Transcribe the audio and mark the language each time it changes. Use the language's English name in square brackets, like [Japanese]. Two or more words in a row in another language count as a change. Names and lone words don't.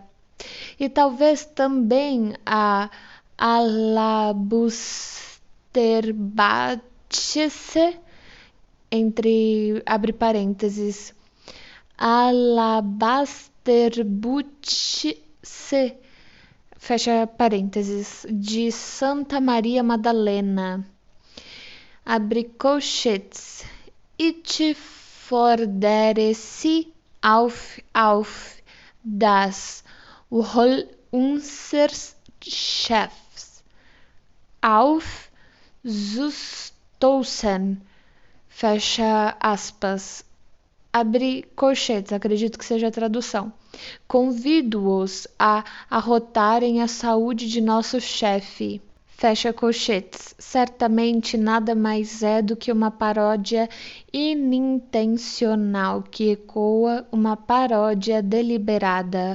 [Portuguese] E talvez também a alabusterbatse, abre parênteses, alabasterbutse, fecha parênteses, de Santa Maria Madalena, abre colchetes, [German] ich fordere Sie auf das Wohl unseres Chefs auf zustoßen, [Portuguese] fecha aspas, abre colchetes, acredito que seja a tradução. Convido-os a arrotarem a saúde de nosso chefe. Fecha colchetes. Certamente nada mais é do que uma paródia inintencional que ecoa uma paródia deliberada.